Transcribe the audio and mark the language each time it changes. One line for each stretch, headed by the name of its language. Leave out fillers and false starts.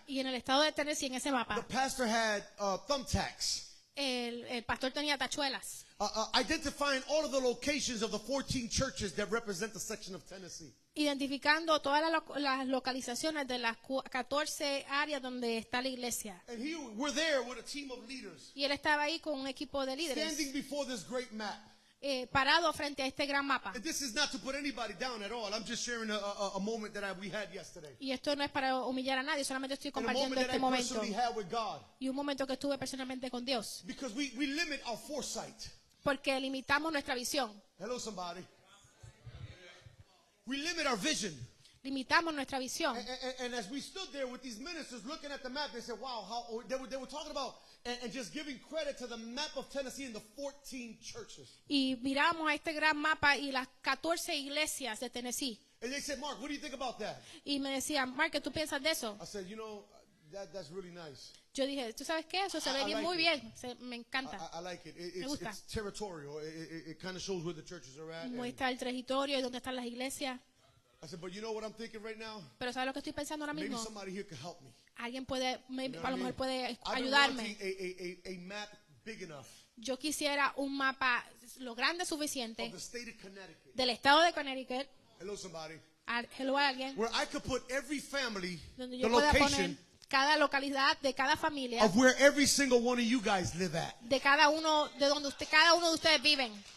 Spanish: Y en el estado de Tennessee, en ese
English: the
Spanish: mapa,
English: pastor had thumbtacks.
Spanish: el pastor tenía tachuelas,
English: Identifying all of the locations of the 14 churches that represent the section of Tennessee.
Spanish: identificando todas las localizaciones de las 14 áreas donde está la iglesia.
English: And we're there with a team of leaders,
Spanish: Y él estaba ahí con un equipo de líderes,
English: standing before this great map.
Spanish: parado frente a este gran mapa.
English: And this is not to put anybody down at all. I'm just sharing a moment that we had yesterday.
Spanish: Y esto no es para humillar a nadie, solamente estoy
English: And a
Spanish: compartiendo
English: moment that
Spanish: este
English: I
Spanish: momento.
English: personally had with God.
Spanish: Y un momento que estuve personalmente con Dios.
English: Because we limit our foresight.
Spanish: Porque limitamos nuestra visión,
English: Hello, somebody. We limit our vision.
Spanish: limitamos nuestra visión.
English: And as we stood there with these ministers looking at the map, they said, wow, how they were talking about and just giving credit to the map of Tennessee and the 14 churches.
Spanish: Y miramos a este gran mapa y las 14 iglesias de Tennessee.
English: And they said, Mark, what do you think about that?
Spanish: Y me decían, Mark, ¿qué tú piensas de eso?
English: I said, you know, that's really nice.
Spanish: Yo dije, ¿tú sabes qué? Eso se ve
English: I
Spanish: bien,
English: like
Spanish: muy
English: it.
Spanish: bien. Me encanta.
English: I like it.
Spanish: Me gusta.
English: It's territorial. It kind of shows where the churches are at. And
Spanish: Muestra el territorio y dónde están las iglesias.
English: I said, but you know what I'm thinking right now?
Spanish: Pero ¿sabes lo que estoy pensando ahora
English: Maybe
Spanish: mismo?
English: somebody here could help me.
Spanish: Alguien puede,
English: You know
Spanish: a
English: what
Spanish: lo
English: mean?
Spanish: puede
English: I've been
Spanish: ayudarme.
English: wanting a map big enough
Spanish: Yo quisiera un mapa lo grande suficiente
English: of the state of Connecticut.
Spanish: del estado de Connecticut,
English: Hello, somebody.
Spanish: hello a alguien,
English: Where I could put every family,
Spanish: donde
English: the
Spanish: yo pueda poner
English: location
Spanish: cada localidad de cada familia,
English: of where every single one of you guys live at.
Spanish: de cada uno, de donde cada uno de ustedes viven.